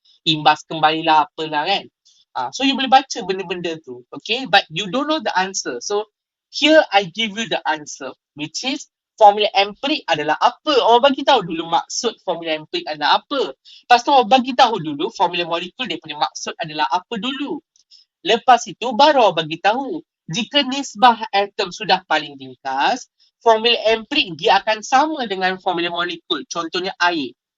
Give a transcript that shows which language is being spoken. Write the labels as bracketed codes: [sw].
[ms] Imbas kembalilah apalah kan. [en] So you [ms] boleh baca benda-benda tu. Okay. [en] But you don't know the answer. So here I give you the answer. Which is [ms] formula empirik adalah apa? Awak bagi tahu dulu maksud formula empirik adalah apa. Lepas tu awak bagi tahu dulu formula molekul dia punya maksud adalah apa dulu. Lepas itu baru awak bagi tahu. Jika nisbah atom sudah paling ringkas, formula empirik dia akan sama dengan formula molekul. Contohnya air.